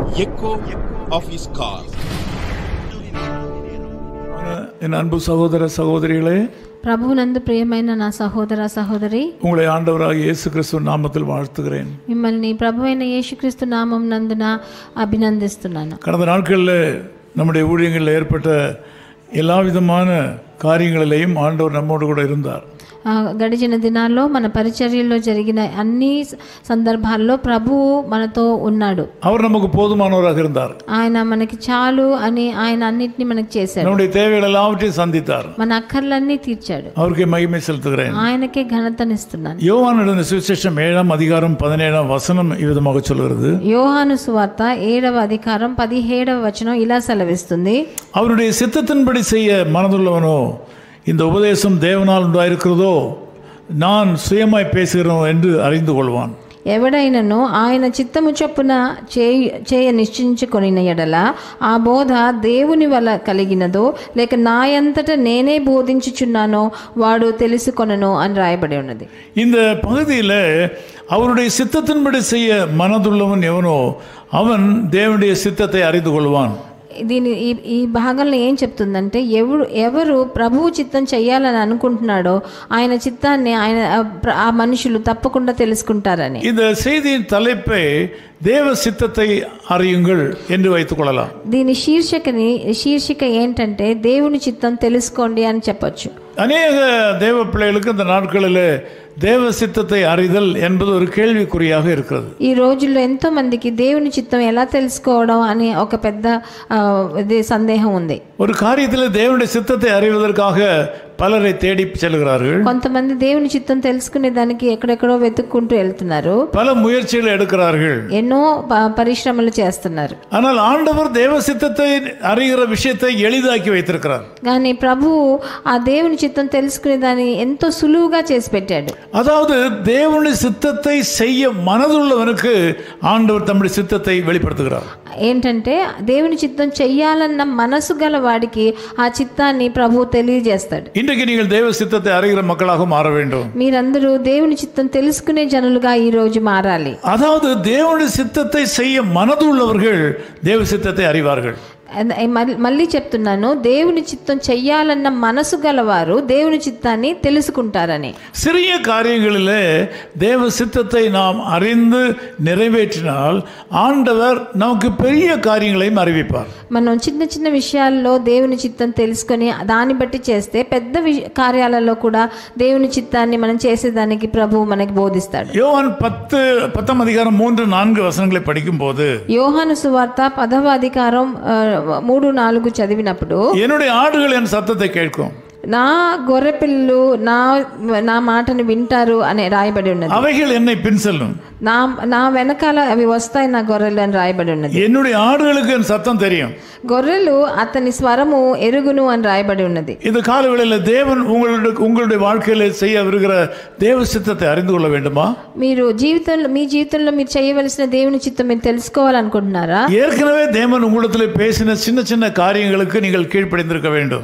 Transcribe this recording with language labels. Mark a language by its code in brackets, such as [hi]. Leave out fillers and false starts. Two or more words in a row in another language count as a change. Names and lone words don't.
[en] echo of his call. [ta] என் அன்பு சகோதர சகோதரிகளே, [te] ప్రభువునందు ప్రియమైన నా సహోదర సహోదరి, [ta] உங்களை ஆண்டவராகிய இயேசு கிறிஸ்து நாமத்தில் வாழ்த்துகிறேன். [te] మిమ్మల్ని ప్రభువైన యేసుక్రీస్తు నామం నందున అభినందిస్తున్నాను. [ta] கடந்த நாட்களில் நம்முடைய ஊழியங்களில் ஏற்பட்ட எல்லா விதமான காரியங்களிலேயும் ஆண்டவர் நம்மோடு கூட இருந்தார். [te] గడిచిన దినాల్లో మన పరిచర్యల్లో జరిగిన అన్ని సందర్భాల్లో ప్రభువు మనతో ఉన్నాడు. [ta] அவர் நமக்கு போதுமானவராக இருந்தார். [te] ఆయన మనకి చాలు అని ఆయన అన్నిటిని మనకి చేశాడు. [ta] நம்முடைய தேவைகள் எல்லாவற்றையும் சந்தித்தார். [te] మన అక్కర్లన్నీ తీర్చాడు. [ta] அவருக்கே மகிமை செலுத்துகிறேன். [te] ఆయనకే ఘనతనిస్తున్నాను. [ta] யோவான் எழுதின சுவிசேஷம் 7 அதிகாரம் 17 வசனம் இவ்விதமாக சொல்கிறது. [te] యోహాను సువార్త 7వ అధికారం 17వ వచనం ఇలా సెలవిస్తుంది. [ta] அவருடைய சித்தத்தின்படி செய்ய மனதுள்ளவனோ இந்த உபதேசம் தேவனால் உண்டாயிருக்கிறதோ நான் சுயமாய் பேசுகிறோம் என்று அறிந்து கொள்வான். [te] ఎవడైనను ఆయన చిత్తము చొప్పున చేయ నిశ్చయించుకొనిన ఎడల ఆ బోధ దేవుని వల్ల కలిగినదో లేక నాయంతట నేనే బోధించుచున్నానో వాడు తెలుసుకొనను అని రాయబడి ఉన్నది. [ta] இந்த பகுதியில் அவருடைய சித்தத்தின்படி செய்ய மனதுள்ளவன் எவனோ அவன் தேவனுடைய சித்தத்தை அறிந்து கொள்வான். [te] దీని ఈ భాగంలో ఏం చెప్తుందంటే ఎవరు ప్రభువు చిత్తం చేయాలని అనుకుంటున్నాడో ఆయన చిత్తాన్ని ఆ మనుషులు తప్పకుండా తెలుసుకుంటారని. [ta] இந்த செய்தியின் தலைப்பை தேவ சித்தத்தை அறியுங்கள் என்று வைத்துக் கொள்ளலாம். [te] దీని శీర్షిక ఏంటంటే దేవుని చిత్తం తెలుసుకోండి అని చెప్పొచ్చు. [ta] அநேக தேவ பிள்ளைகளுக்கு இந்த நாட்களில் தேவ சித்தத்தை அறிதல் என்பது ஒரு கேள்விக்குறியாக இருக்கிறது. [te] ఈ రోజుల్లో ఎంతో మందికి దేవుని చిత్తం ఎలా తెలుసుకోవడం అని ఒక పెద్ద సందేహం ఉంది. [ta] ஒரு காரியத்தில் தேவனுடைய சித்தத்தை அறிவதற்காக பலரை தேடி செல்கிறார்கள். [te] కొంతమంది దేవుని చిత్తం తెలుసుకునే దానికి ఎక్కడెక్కడో వెతుక్కుంటూ వెళ్తున్నారు. [ta] பல முயற்சிகளை எடுக்கிறார்கள். [te] ఎన్నో పరిశ్రమలు చేస్తున్నారు. [ta] ஆனால் ஆண்டவர் தேவ சித்தத்தை அறிகிற விஷயத்தை எளிதாக்கி வைத்திருக்கிறார். [te] కానీ ప్రభువు ఆ దేవుని చిత్తం తెలుసుకునే దాన్ని ఎంతో సులువుగా చేసి పెట్టాడు. [ta] அதாவது தேவனுடைய சித்தத்தை செய்ய மனதுள்ளவனுக்கு ஆண்டவர் தம்முடைய சித்தத்தை வெளிப்படுத்துகிறார். [te] ఏంటంటే దేవుని చిత్తం చెయ్యాలన్న మనసు గల వాడికి ఆ చిత్తాన్ని ప్రభువు తెలియజేస్తాడు. [ta] இன்றைக்கு நீங்கள் தேவ சித்தத்தை அறிகிற மக்களாக மாற வேண்டும். [te] మీరందరూ దేవుని చిత్తం తెలుసుకునే జనులుగా ఈ రోజు మారాలి. [ta] அதாவது தேவனுடைய சித்தத்தை செய்ய மனதுள்ளவர்கள் தேவ சித்தத்தை அறிவார்கள். [te] మళ్ళీ చెప్తున్నాను, దేవుని చిత్తం చెయ్యాలన్న మనసు గలవారు దేవుని చిత్తాన్ని తెలుసుకుంటారని. [ta] சிறிய காரியங்களிலே தேவ சித்தத்தை நாம் அறிந்து நிறைவேற்றினால் ஆண்டவர் நமக்கு பெரிய காரியங்களையும் அறிவிப்பார். [te] మనం చిన్న చిన్న విషయాల్లో దేవుని చిత్తం తెలుసుకొని దాన్ని బట్టి చేస్తే పెద్ద కార్యాలలో కూడా దేవుని చిత్తాన్ని మనం చేసేదానికి ప్రభువు మనకి బోధిస్తాడు. [ta] யோவான் 10 அதிகாரம் 3-4 வசனங்களை படிக்கும் போது [te] యోహాను సువార్త 10వ అధికారం 3-4 చదివినప్పుడు [ta] என்னுடைய ஆடுகள் என் சத்தத்தை கேட்கும், [te] నా గొర్రె పిల్లలు నా మాటను వింటారు అని రాయబడి ఉన్నది. [ta] அவைகள் என்னை பின்செல்லும், [te] నా వెనకాల అవి వస్తాయి నా గొర్రెలు అని రాయబడి ఉన్నది. [ta] என்னுடைய ஆடுகளுக்கு என் சத்தம் தெரியும், [te] గొర్రెలు అతని స్వరము ఎరుగును అని రాయబడి ఉన్నది. [ta] இந்த காலவேளையில் தேவன் உங்களுடைய வாழ்க்கையில செய்ய விருகிற தேவ சித்தத்தை அறிந்து கொள்ள வேண்டுமா? [te] మీరు మీ జీవితంలో మీరు చేయవలసిన దేవుని చిత్తం మీరు తెలుసుకోవాలనుకుంటున్నారా? [ta] ஏற்கனவே தேவன் உங்களிடத்தில் பேசின சின்ன சின்ன காரியங்களுக்கு நீங்கள் கீழ்ப்படிந்திருக்க வேண்டும்.